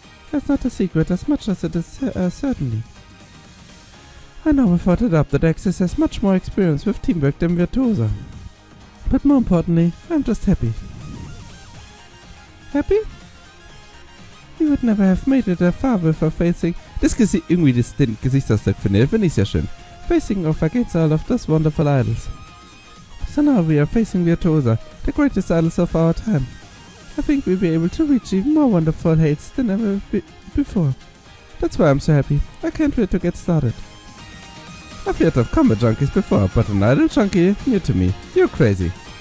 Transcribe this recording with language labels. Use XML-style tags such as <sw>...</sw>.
<en>That's not a secret as much as it is certainly. I know without a doubt that Axis has much more experience with teamwork than Virtuosa. But more importantly, I'm just happy. Happy? You would never have made it that far without facing...</en> <de>irgendwie den Gesichtsausdruck finde ich sehr schön.</de> <en>Facing off against all of those wonderful idols. So now we are facing Virtuosa, the greatest idols of our time. I think we'll be able to reach even more wonderful heights than ever before. That's why I'm so happy. I can't wait to get started. I've heard of combat junkies before, but an idol junkie, new to me. You're crazy.</en>